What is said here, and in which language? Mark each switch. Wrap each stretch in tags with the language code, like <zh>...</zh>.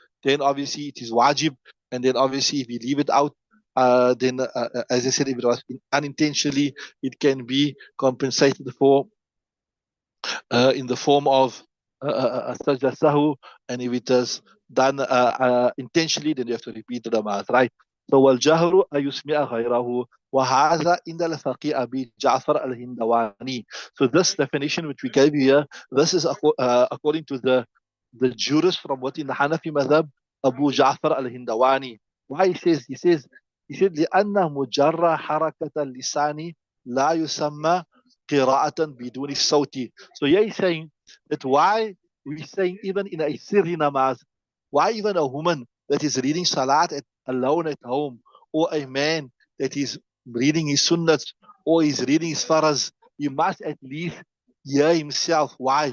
<en>Then obviously it is wajib, and then obviously if we leave it out, then as I said, if it was unintentionally, it can be compensated for in the form of sajda sahu, and if it is done intentionally, then you have to repeat the namaz, right?</en> <ar>So والجهر أن يسمع غيره وهذا عند الفقيه أبي جعفر الهندواني.</ar> <en>So this definition which we gave you here, this is according to the jurist from what in the Hanafi madhab, Abu Ja'far al-Hindawani. Why he said</en> <ar>لأن مجرى حركة اللسان لا يسمى قراءة بدون الصوت.</ar> <en>So here he's saying that why we saying even in a sirri namaz, why even a woman that is reading salat alone at home, or a man that is reading his sunnats or is reading his faraz, he must at least hear himself. Why?</en>